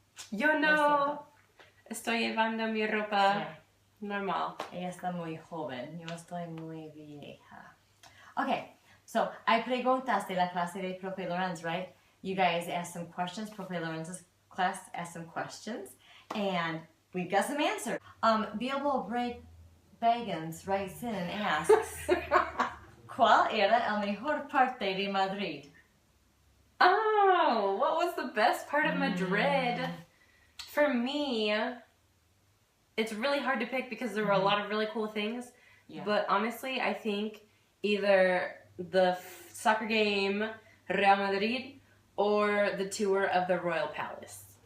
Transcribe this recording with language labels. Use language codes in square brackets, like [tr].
[es] Yo no estoy llevando mi ropa [en] Yeah. [es] normal. Ella está muy joven. Yo estoy muy vieja. [en] Okay, so [es] hay preguntas de la clase de Profe Lorenz, [en] right? You guys asked some questions. Profe Lorenz's class asked some questions. And we've got some answers. Bilbo Baggins writes in and asks, [es] ¿Cuál era el mejor parte de Madrid? [en] Oh, what was the best part of Madrid? For me, it's really hard to pick because there were a lot of really cool things. Yeah. But honestly, I think either the soccer game Real Madrid or the tour of the Royal Palace.